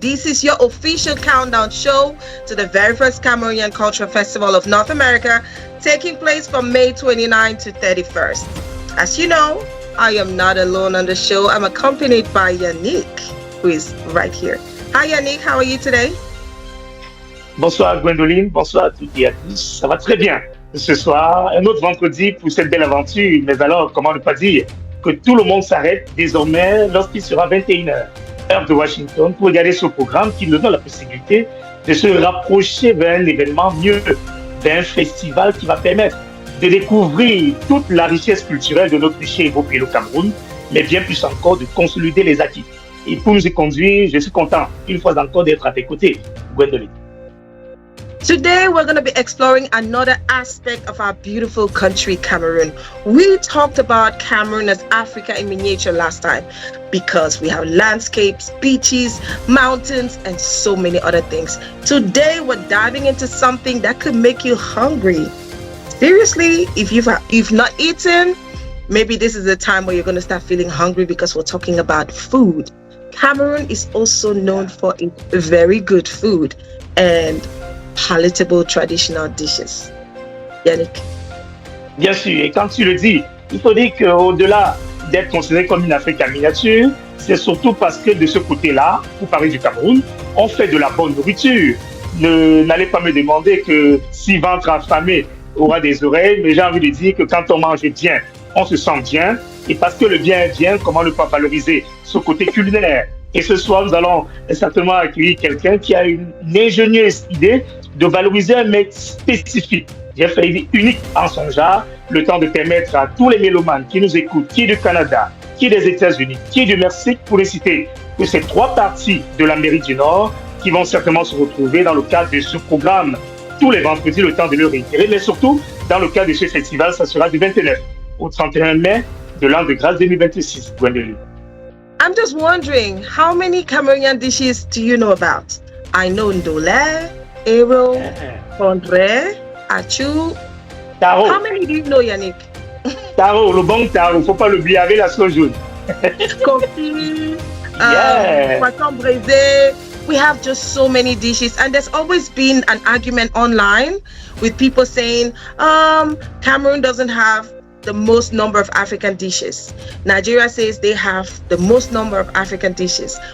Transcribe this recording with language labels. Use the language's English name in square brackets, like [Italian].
[English] This is your official countdown show to the very first Cameroonian Cultural Festival of North America, taking place from May 29 to 31st. As you know, I am not alone on the show. I'm accompanied by Yannick, who is right here. Hi Yannick, how are you today? [French] Bonsoir Gwendoline, bonsoir à toutes et à tous. Ça va très bien. Ce soir, un autre vendredi pour cette belle aventure. Mais alors, comment ne pas dire que tout le monde s'arrête désormais lorsqu'il sera 21h, heure de Washington, pour regarder ce programme qui nous donne la possibilité de se rapprocher vers un événement mieux, d'un festival qui va permettre de découvrir toute la richesse culturelle de notre riche et beau pays, le Cameroun, mais bien plus encore de consolider les acquis. Et pour nous y conduire, je suis content, une fois encore, d'être à tes côtés, Gwendoline. [English] Today, we're going to be exploring another aspect of our beautiful country, Cameroon. We talked about Cameroon as Africa in miniature last time because we have landscapes, beaches, mountains, and so many other things. Today, we're diving into something that could make you hungry. Seriously, if you've not eaten, maybe this is the time where you're going to start feeling hungry because we're talking about food. Cameroon is also known for its very good food and palatable traditional dishes. Yannick. [French] Bien sûr, et quand tu le dis, il faut dire qu'au-delà d'être considéré comme une Afrique en miniature, c'est surtout parce que de ce côté-là, pour parler du Cameroun, on fait de la bonne nourriture. N'allez pas me demander que si ventre affamé aura des oreilles, mais j'ai envie de dire que quand on mange bien, on se sent bien, et parce que le bien est bien, comment ne pas valoriser ce côté culinaire? Et ce soir, nous allons certainement accueillir quelqu'un qui a une ingénieuse idée de valoriser un mec spécifique, j'ai failli dire unique en son genre, le temps de permettre à tous les mélomanes qui nous écoutent, qui est du Canada, qui est des États-Unis, qui est du Mexique, pour les citer, que ces trois parties de l'Amérique du Nord qui vont certainement se retrouver dans le cadre de ce programme tous les vendredis, le temps de le réitérer, mais surtout dans le cadre de ce festival, ça sera du 29 au 31 mai de l'an de grâce 2026. Gwendoline. [English] I'm just wondering, how many Cameroonian dishes do you know about? I know ndolé, ero, fondré, achu. Taro. How many do you know, Yannick? [French] Taro, le bon taro, faut pas l'oublier avec la sauce jaune. Coffee, poisson braisé. [English] We have just so many dishes, and there's always been an argument online with people saying, Cameroon doesn't have the most number of African dishes. Nigeria says they have the most number of African dishes.